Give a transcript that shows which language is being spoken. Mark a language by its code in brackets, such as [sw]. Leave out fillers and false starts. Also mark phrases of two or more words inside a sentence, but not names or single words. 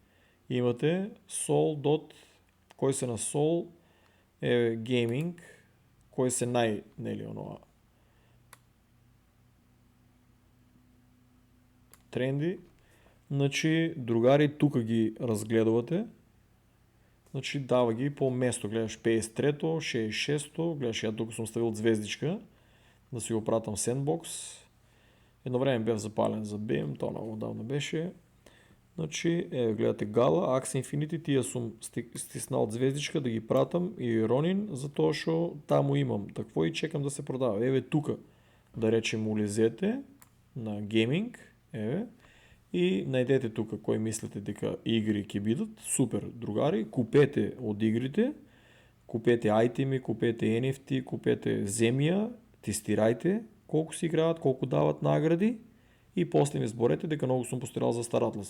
[mk] Имате Sol. Кои се на Sol, еве гейминг, кои се нели онова тренди, значи другари тука ги разгледувате, значи дава ги по место, гледаш 53-то, 66-то, гледаш ја тука сум ставил звездичка, да си го пратам Sandbox, едно време бев запален за BIM, тоа много давно беше, значи гледате Gala, Axie Infinity, тие сум стиснал звездичка да ги пратам и Ronin, затоа што таму имам такво и чекам да се продава. Еве тука, да речем, улезете на гейминг, еве, и најдете тука кои мислите дека игри ќе бидат, супер, другари, купете од игрите, купете айтеми, купете NFT, купете земја, тестирајте колку се играат, колку дават награди и после ми зборете дека многу сум постирал за Star Atlas.